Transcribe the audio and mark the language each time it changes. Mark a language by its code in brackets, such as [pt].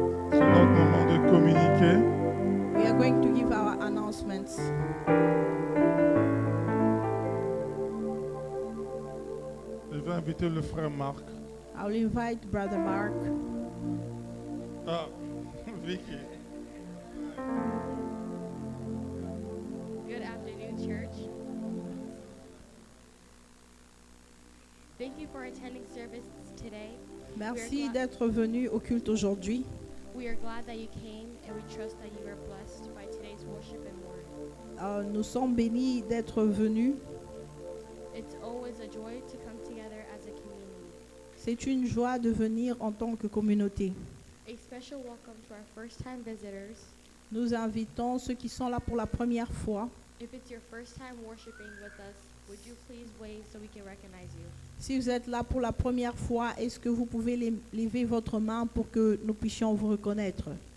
[fr] C'est notre moment de communiquer. [en] We are going to give our announcements. [fr] Je vais inviter le frère Marc. [en] I'll invite Brother Mark. Ah, Vicky. Good afternoon, church. Thank you for attending service today. [fr] Merci d'être venu au culte aujourd'hui. [en] We are glad that you came and we trust that you are blessed by today's worship and word. [fr] Nous sommes bénis d'être venus. [en] It's always a joy to come together as a community. [fr] C'est une joie de venir en tant que communauté. [en] A special welcome to our first-time visitors. [fr] Nous invitons ceux qui sont là pour la première fois. [en] If it's your first time worshiping with us, would you please wave so we can recognize you? [fr] Si vous êtes là pour la première fois, est-ce que vous pouvez lever votre main pour que nous puissions vous reconnaître?